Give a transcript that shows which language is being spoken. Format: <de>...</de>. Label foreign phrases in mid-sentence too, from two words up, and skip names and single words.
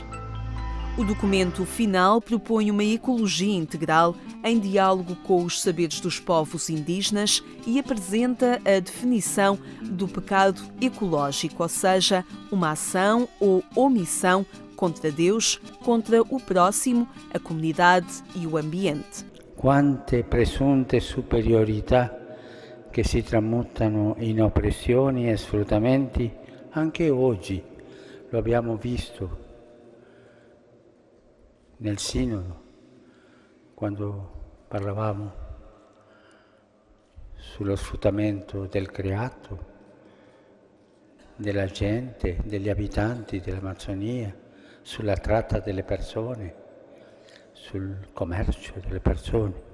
<pt>O documento final propõe uma ecologia integral em diálogo com os saberes dos povos indígenas e apresenta a definição do pecado ecológico, ou seja, uma ação ou omissão contra Deus, contra o próximo, a comunidade e o ambiente.</pt> <it>Quante presunte superiorità che si tramutano in oppressioni e sfruttamenti, anche oggi lo abbiamo visto nel Sinodo, quando parlavamo sullo sfruttamento del creato, della gente, degli abitanti dell'Amazzonia, sulla tratta delle persone, sul commercio delle persone.</it>